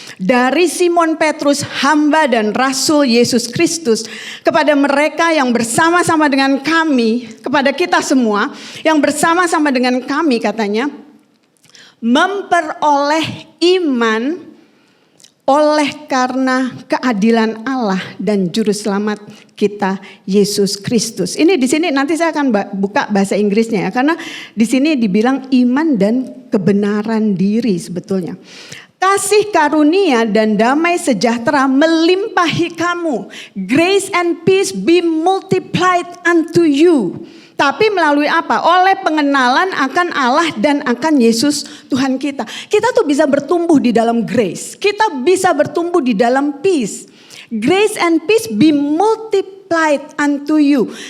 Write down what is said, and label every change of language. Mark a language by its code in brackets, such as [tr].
[id] Dari Simon Petrus, hamba dan rasul Yesus Kristus, kepada mereka yang bersama-sama dengan kami, kepada kita semua yang bersama-sama dengan kami katanya, memperoleh iman oleh karena keadilan Allah dan juru selamat kita Yesus Kristus. Ini di sini nanti saya akan buka bahasa Inggrisnya ya, karena di sini dibilang iman dan kebenaran diri sebetulnya. Kasih karunia dan damai sejahtera melimpahi kamu. [en] Grace and peace be multiplied unto you. [id] Tapi melalui apa? Oleh pengenalan akan Allah dan akan Yesus Tuhan kita. Kita tuh bisa bertumbuh di dalam grace. Kita bisa bertumbuh di dalam peace. [en] Grace and peace be multiplied unto you.